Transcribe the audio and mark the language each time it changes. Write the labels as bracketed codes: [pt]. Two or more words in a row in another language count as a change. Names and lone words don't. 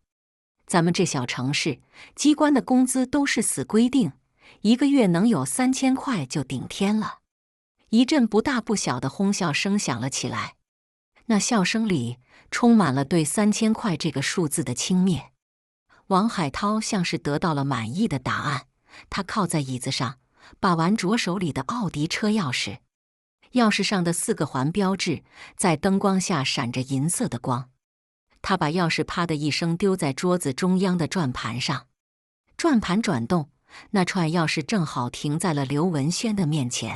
[zh] 咱們這小城市，機關的工資都是死規定，一個月能有3000塊就頂天了。” 一陣不大不小的哄笑聲響了起來，那笑聲裡充滿了對3000塊這個數字的輕蔑。王海濤像是得到了滿意的答案，他靠在椅子上，把玩着手裡的奧迪車鑰匙，鑰匙上的4個環標誌在燈光下閃着銀色的光。他把鑰匙啪的一聲丟在桌子中央的轉盤上，轉盤轉動，那串鑰匙正好停在了劉文軒的面前。